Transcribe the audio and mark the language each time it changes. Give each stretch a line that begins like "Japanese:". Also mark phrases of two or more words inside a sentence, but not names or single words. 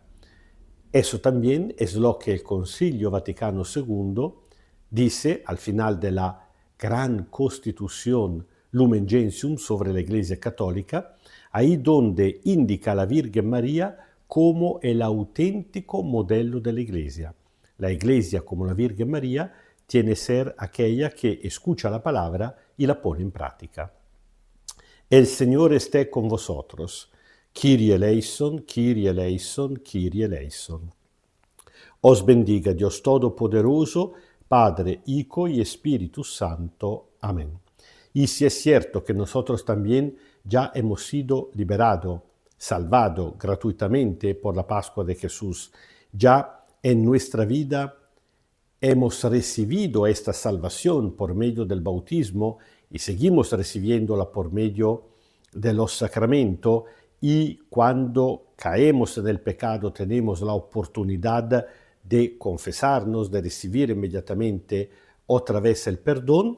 Spanish: Eso también es lo que el Concilio Vaticano II dice al final de la gran Constitución Lumen Gentium sobre la Iglesia Católica, ahí donde indica a la Virgen María como el auténtico modelo de la Iglesia. La Iglesia, como la Virgen María, tiene que ser aquella que escucha la palabra y la pone en práctica. El Señor esté con vosotros.
Greek: Kyrie eleison, Kyrie eleison, Kyrie eleison.
Spanish: Os bendiga Dios Todopoderoso, Padre, Hijo y Espíritu Santo. Amén. Y si es cierto que nosotros también ya hemos sido liberados, salvados gratuitamente por la Pascua de Jesús, ya en nuestra vida hemos recibido esta salvación por medio del bautismo y seguimos recibiéndola por medio de los sacramentos, y cuando caemos en el pecado tenemos la oportunidad de confesarnos, de recibir inmediatamente otra vez el perdón.